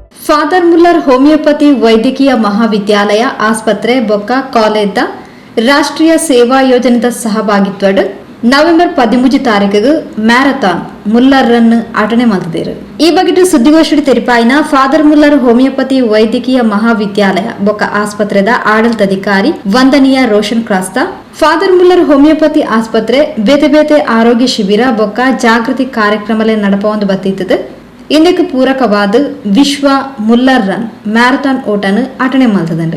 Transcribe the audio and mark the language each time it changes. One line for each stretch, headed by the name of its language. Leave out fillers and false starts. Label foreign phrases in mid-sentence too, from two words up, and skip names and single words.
Tulu: ಫಾದರ್ ಮುಲ್ಲರ್ ಹೋಮಿಯೋಪತಿ ವೈದ್ಯಕೀಯ ಮಹಾವಿದ್ಯಾಲಯ ಆಸ್ಪತ್ರೆ ಬೊಕ್ಕ ಕಾಲೇಜ್ದ ರಾಷ್ಟ್ರೀಯ ಸೇವಾ ಯೋಜನೆದ ಸಹಭಾಗಿತ್ವಡ್ ನವೆಂಬರ್ 13 ತಾರೀಕಿಗೆ ಮ್ಯಾರಥಾನ್ ಮುಲ್ಲರ್ ರನ್ ಆಟನೆ ಮಾಡ್ತಿದ್ದಾರೆ. ಈ ಬಗ್ಗೆ ಸುದ್ದಿಗೋಷ್ಠಿ ತೆರಿಪಾಯಿನ ಫಾದರ್ ಮುಲ್ಲರ್ ಹೋಮಿಯೋಪತಿ ವೈದ್ಯಕೀಯ ಮಹಾವಿದ್ಯಾಲಯ ಬೊಕ್ಕ ಆಸ್ಪತ್ರೆದ ಆಡಳಿತಾಧಿಕಾರಿ ವಂದನೀಯ ರೋಷನ್ ಕ್ರಾಸ್ತ ಫಾದರ್ ಮುಲ್ಲರ್ ಹೋಮಿಯೋಪತಿ ಆಸ್ಪತ್ರೆ ಬೇತೆ ಬೇತೆ ಆರೋಗ್ಯ ಶಿಬಿರ ಬೊಕ್ಕ ಜಾಗೃತಿ ಕಾರ್ಯಕ್ರಮ ನಡಪೊಂದು ಬತ್ತಿತ್ತದೆ. ಇಂದಕ್ಕೆ ಪೂರಕವಾದ ವಿಶ್ವ ಮುಲ್ಲರ್ ರನ್ ಮ್ಯಾರಥಾನ್ ಓಟನು ಆಟನೆ ಮಾಡ್ತದಂಡು.